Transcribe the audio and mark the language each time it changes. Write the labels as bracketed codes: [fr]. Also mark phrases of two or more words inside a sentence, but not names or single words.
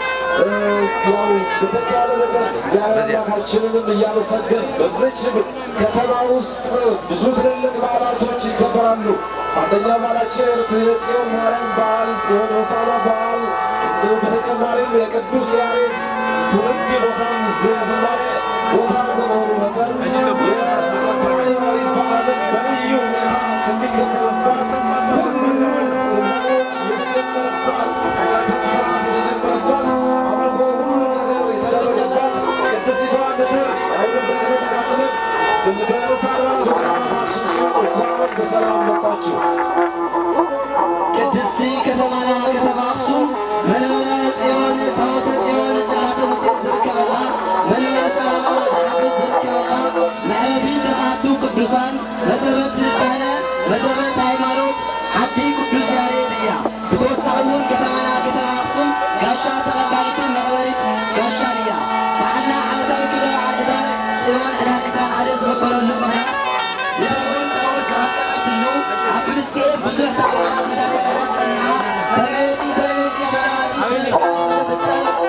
[am] በተቻለ መጠን እግዚአብሔር አምላካችንንም እያመሰገን በዚች ከተማ ውስጥ ብዙ ትልልቅ በዓላቶች ይከበራሉ። አንደኛ በዓላችን የጽዮን ማርያም በዓል ሲሆን ሆሳዕና በዓል በተጨማሪም የቅዱስ ያሬድ ትውልድ ቦታም ዝማሬ ቦታ በመሆኑ መጠን የሃይማኖታዊ በዓልን በልዩ ሁኔታ ከሚከበርባት የተጀመረባት ስርዓት የተጀመረባት አምልኮ ሁሉ ነገር የተደረገባት ቅድስቲቷ ምድር አሁንም ደግሞ ተካፍለን በሰላም አክሱም ጽዮን እንኳን በሰላም መጣችሁ። [ti] ቅድስቲ ከተማና ከተማ ኣኽሱም መንበረ ጽዮን ታቦተ ጽዮን ጽላተ ሙሴ ዝርከበላ መንበረ ሰላማ ዝሓዘት ዝርከበላ መዕረፊ ተስዓቱ ቅዱሳን መሰረት ስልጣነ መሰረት ሃይማኖት ዓዲ ቅዱስ ያሬድ እያ። ብተወሳኺ እውን ከተማና ከተማ ኣኽሱም ጋሻ ተቐባሊትን መቕበሪት ጋሻን እያ። በዓልና ዓመታዊ ክብረ በዓል ሕዳር ጽዮን ሕዳር 21 ዝኽበረሉ ምኽንያት ንተጎን ጣዖት ዝኣቃቐትሉ ኣብ ፍልስጤም ብዙሕ ተዓዋት እንዳሰቀለት ፀኒዓ ተመየጢ ተመየጢ ሰራዊት ስለፍፀም